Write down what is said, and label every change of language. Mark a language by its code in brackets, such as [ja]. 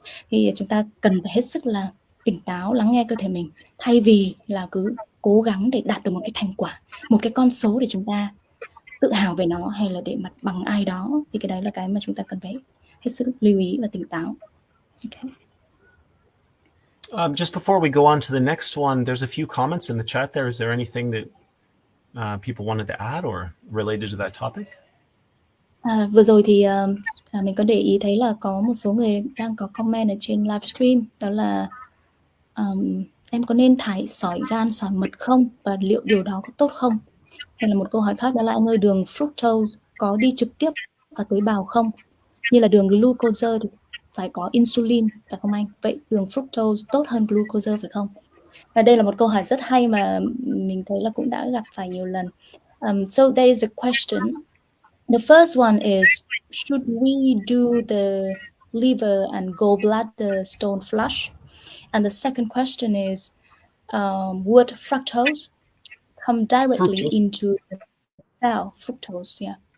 [vi] Thì chúng ta cần phải hết sức là tỉnh táo, lắng nghe cơ thể mình, thay vì là cứ cố gắng để đạt được một cái thành quả, một cái con số để chúng ta tự hào về nó hay là để mặt bằng ai đó. Thì cái đấy là cái mà chúng ta cần phải hết sức lưu ý và tỉnh táo. [en] Okay. Just before we go on to the next one, there's a few comments in the chat there. Is there anything that people wanted to add or related to that topic? [vi] Vừa rồi thì mình có để ý thấy là có một số người đang có comment ở trên livestream, đó là em có nên thải sỏi gan, sỏi mật không, và liệu điều đó có tốt không? Hay là một câu hỏi khác, đó là anh ơi, đường fructose có đi trực tiếp vào tế bào không? Như là đường glucose thì phải có insulin, phải không anh? Vậy đường fructose tốt hơn glucose phải không? Và đây là một câu hỏi rất hay mà mình thấy là cũng đã gặp phải nhiều lần. [en] So there is a question. The first one is, should we do the liver and gallbladder stone flush? And the second question is, would fructose come directly into the cell? Fructose, yeah.